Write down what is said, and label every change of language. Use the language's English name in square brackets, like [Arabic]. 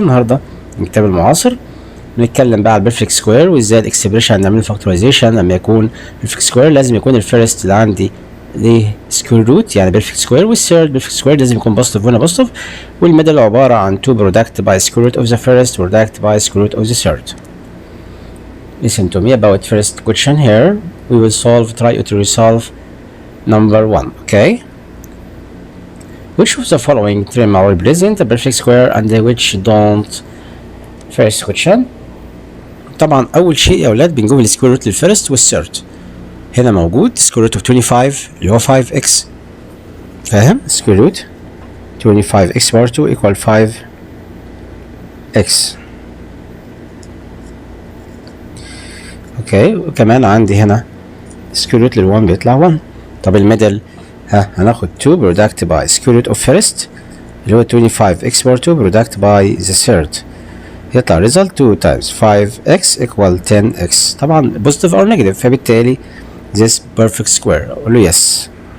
[Arabic] النهارده من كتاب المعاصر بنتكلم بقى على البيرفكت سكوير وازاي الاكسبريشن نعمل فاكتورايزيشن. لما يكون بيرفكت سكوير لازم يكون الفيرست اللي عندي ليه سكوير روت يعني بيرفكت سكوير، والثيرد بيرفكت سكوير لازم يكون بوزيتيف وهنا بوزيتيف، والميدل عباره عن [English] 2 product by square root of the first product by square root of the third. Listen to me about first question here. We will try to resolve number 1. Okay, which of the following terms represent a perfect square and which don't? First question. [Arabic] طبعا اول شيء يا اولاد بنجيب السكوير روت للفيرست والثيرد. هنا موجود سكوير روت اوف 25 اللي هو 5x. فاهم؟ سكوير روت 25x باور 2 equal 5x. اوكي، وكمان عندي هنا سكوير روت لل1 بيطلع 1. طب الميدل هناخد [English] 2 product by square root of first [Arabic] اللي هو 25x باور 2 [English] product by the third. يطلع result 2 times 5x equal 10x. طبعا positive or negative، فبالتالي this perfect square. [Arabic] أقول له yes.